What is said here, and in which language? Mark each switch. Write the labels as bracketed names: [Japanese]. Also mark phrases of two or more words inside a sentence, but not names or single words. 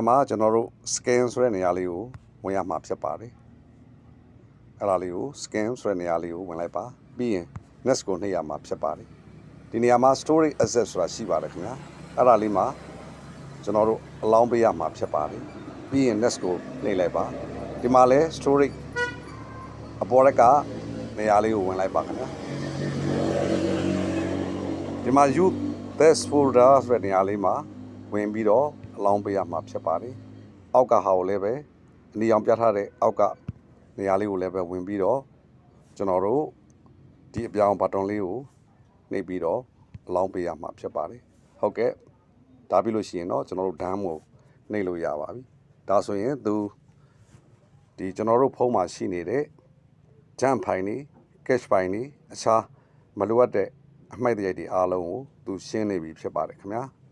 [Burmese] မှာကျွန်တော်တို့ scan ဆိုတဲ့နေရာလေးကိုဝင်ရမှာဖြစ်ပါတယ်အဲ့ဒါလေးကို scan ဆိုတဲ့နေရာလေးကိုဝင်လိုက်ပါပြီးရင် next ကိုနှိပ်ရမှာဖြစ်ပါတယ်ဒီနေရာမှာ [English] storage access [Burmese] ဆိုတာရှိပါတယ်ခင်ဗျာအဲ့ဒါလေးမှာကျွန်တော်တို့အလောင်းပေးရမှာဖြစ်ပါတယ်ပြီးရင် next ကိုနှိပ်လိုက်ပါဒီမှာလဲ storage အပေါ်ရက်ကနေရာလေးကိုဝင်လိုက်ပါခင်ဗျာ ဒီမှာ [English] use this folder [Burmese] ဆိုတဲ့နေရာလေးမှာဝင်ပြီးတော့အလောင်းပေးရမှာဖြစ်ပါတယ်အောက်ကဟာကိုလည်းပဲအနီ အောင်ပြထားတဲ့အောက်ကနေရာလေးကိုလည်းပဲဝင်ပြီးတော့ကျွန်တော်တို့ဒီအပြောင်းဘတ်တွန်လေးကိုနှိပ်ပြီးတော့အလောင်းပေးရမှာဖြစ်ပါတယ်ဟုတ်ကဲ့ဒါပြီးလို့ရှိရင်တော့ကျွန်တော်တို့ dam ကိုနှိပ်လို့ရပါပြီဒါဆိုရင်ဒီကျွန်တော်တို့ဖုန်းမှာရှိနေတဲ့ [English] jump file [Burmese] တွေ [English] cache file [Burmese] တွေအခြားမလိုအပ်တဲ့အမှိုက်တရိုက်တွေအားလုံးကိုသူရှင်းနေပြီဖြစ်ပါတယ်ခင်ဗျာ